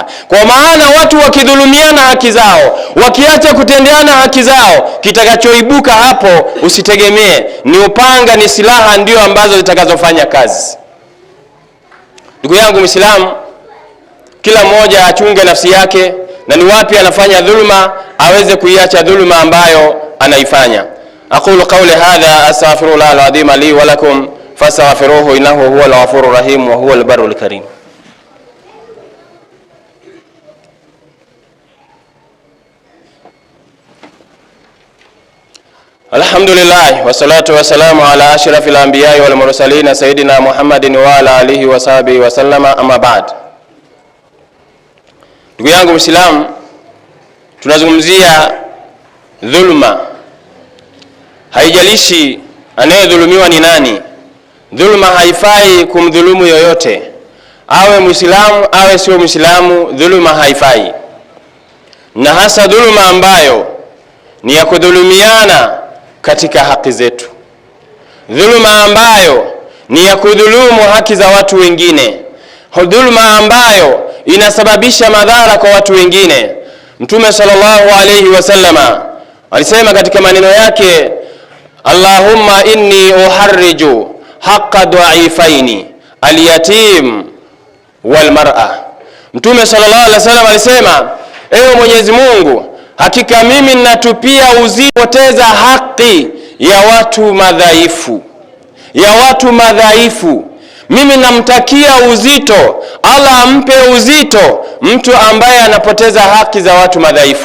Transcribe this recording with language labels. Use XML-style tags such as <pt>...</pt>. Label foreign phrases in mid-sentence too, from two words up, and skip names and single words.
<sw>Kwa maana watu wakidhulumiana haki zao, wakiacha kutendeana haki zao, kitakachoibuka hapo usitegemee, ni upanga, ni silaha ndio ambazo zitakazofanya kazi. Ndugu yangu Muislamu, kila mmoja achunge nafsi yake, na ni wapi anafanya dhulma aweze kuiacha dhulma ambayo anaifanya.</sw> <ar>أقول قولي هذا أستغفر الله العظيم لي ولكم فاستغفروه إنه هو الغفور الرحيم وهو البر الكريم. الحمد لله والصلاة والسلام على أشرف الأنبياء والمرسلين سيدنا محمد وعلى آله وصحبه وسلم أما بعد.</ar> <sw>Ndugu yangu Muislamu, tunazungumzia dhulma. Haijalishi anayedhulumiwa ni nani, dhulma haifai kumdhulumu yoyote, awe Muislamu awe sio Muislamu, dhulma haifai. Na hasa dhulma ambayo ni ya kudhulumiana katika haki zetu, dhulma ambayo ni ya kudhulumu haki za watu wengine, dhulma ambayo inasababisha madhara kwa watu wengine.</sw> <ar>Mtume صلى الله عليه وسلم</ar> <sw>alisema katika maneno yake,</sw> <ar>اللهم إني أحرج حق الضعيفين اليتيم والمرأة.</ar> <sw>Mtume</sw> <ar>صلى الله عليه وسلم</ar> <sw>alisema, ewe Mwenyezi Mungu, hakika mimi ninatupia uzito poteza haki ya watu madhaifu, ya watu madhaifu. Mimi namtakia uzito, Allah ampe uzito mtu ambaye anapoteza haki za watu madhaifu.</sw>